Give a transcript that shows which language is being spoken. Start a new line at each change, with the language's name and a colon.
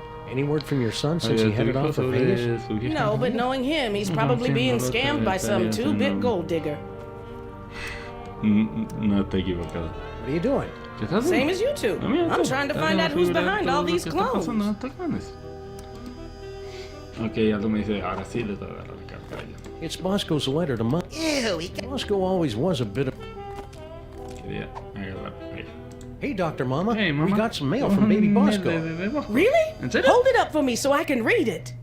English: Any word from your son since he headed off for Vegas? No, but knowing him, he's probably being scammed by some two-bit gold digger.
Spanish: No te equivocado.
English: What are you doing? Same as you two. I'm trying to find out who's behind all these clones.
Spanish: Ok, algo me dice, ahora sí le tengo que agarrar la carta a ella.
English: It's Bosco's letter to Mom. Ew, Bosco always was a bit of...
Spanish: Quería agarrar ahí.
English: Hey, Dr. Mama. Hey, Mama. We got some mail from baby Bosco. Really?
Spanish: ¿En serio?
English: Hold it up for me so I can read it.